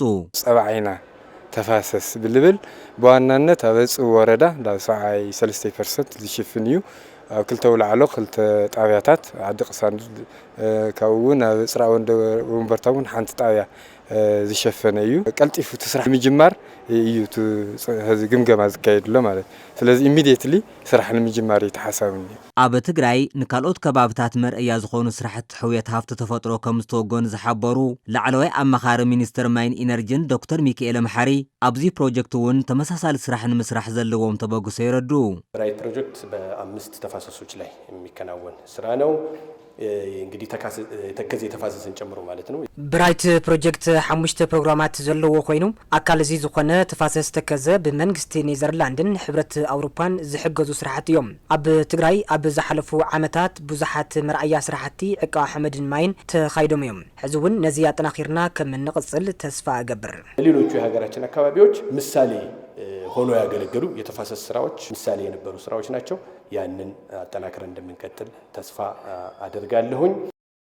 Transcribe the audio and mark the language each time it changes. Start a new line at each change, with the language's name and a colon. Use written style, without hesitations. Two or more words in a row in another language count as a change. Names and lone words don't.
Tigrinya: ጸባ ዓይና ተፋሰስ ብልብል በዋናነት ኣብ ኣጽቢ ወረዳ ዳብ 73% ዝሽፍን እዩ። ኣብ ክልተ ውላዕሎ ክልተ ጣብያታት ዓዲ ቅሳን ካብውን ኣብ ጽራ ወንበርታውን ሓንቲ ጣብያ ዝሸፈነ እዩ። ቀልጢፉ ትስራሕ ምጅማር እዩ ህዚ ግምገማ ዝካየድሎ ማለት። ስለዚህ ኢሚዲየትሊ ስራሕ ንምጅማር ይተሓሰብኒ። ኣብ ትግራይ ንካልኦት ከባቢታት መርአያ ዝኾኑ ስራሕቲ ሕውየት ሃፍቲ ተፈጥሮ ከም ዝተወገኑ ዝሓበሩ ላዕለዋይ ኣመኻሪ ሚኒስተር ማይን ኢነርጂን ዶክተር ሚካኤል መሓሪ ኣብዚ ፕሮጀክት እውን ተመሳሳሊ ስራሕ ንምስራሕ ዘለዎም ተበግሶ ይረዱ።
Amharic: ብራይት ፕሮጀክት በ5 ተፋሰሶች ላይ የሚከናወን ስራ ነው። እንግዲህ ተከዘ ተፋሰስን ጨምሮ ማለት ነው።
Tigrinya: ብራይት ፕሮጀክት 5 ፕሮግራማት ዘለዎ ኮይኑ ኣካል እዚ ዝኾነ ተፋሰስ ተከዘ ብመንግስቲ ኔዘርላንድን ሕብረት አውሮፓን ዝሕገዙ ስራሕቲ እዮም። ኣብ ትግራይ ኣብ ዝሓለፉ ዓመታት ብዙሓት መርኣያ ስራሕቲ ዕቀባ ሓመድን ማይን ተኻይዶም እዮም። ሕዚ እውን ነዚ ኣጠናኺርና ከም እንቅጽል ተስፋ እገብር።
Amharic: ሌሎቹ የሀገራችን አካባቢዎች ምሳሌ ሆኖ ያገለገሉ የተፋሰስ ስራዎች ምሳሌ የነበሩ ስራዎች ናቸው። ያንን አጠናክረን እንደምንቀጥል ተስፋ አደርጋለሁኝ።